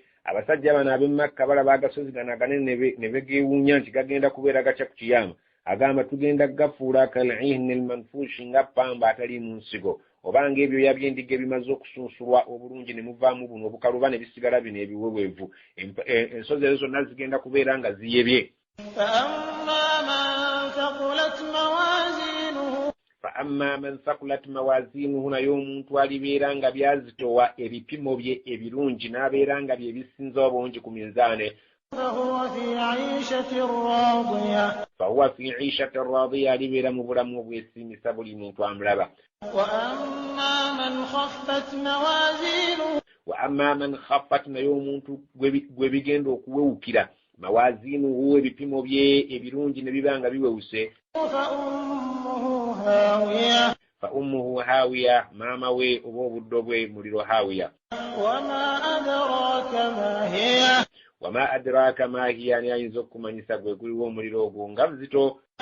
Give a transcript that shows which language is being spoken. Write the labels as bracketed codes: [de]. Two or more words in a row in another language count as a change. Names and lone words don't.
[lg] Abasajja bano ab'e Makka balaba agasozi gano aganene ne begeewuunya nti gagenda kubeera gatya ku kiyama. Agamba tugenda gafuula [ar] كالعهن المنفوش [lg] nga ppamba atali mu nsigo, obanga ebyoya by'endiga ebimaze okusunsulwa obulungi ne muvaamu buno obukaluba ne bisigala bino ebiweweevu. Ensozi ezo zonna zigenda kubeera nga ziyebye. [ar] فأما من ثقلت موازينه [lg] naye omuntu alibeera nga byazitowa ebipimo bye ebirungi n'abeera nga bye bisinza obungi ku minzaane. [ar] فهو في عيشة راضية [lg] alibeera mu bulamu obwesimisa buli muntu amulaba. [ar] وأما من خفت [lg] naye omuntu gwe bigenda okuwewukira mawazinuhu ebipimo bye ebirungi ne bibanga biwewuse. [ar] فأمه هاوية [lg] maama we oba obuddo bwe muliro hawiya. [ar] وما أدراك ما هيه [lg] ani ayinza okumanyisa gwe guliwo omuliro ogwo nga buzito.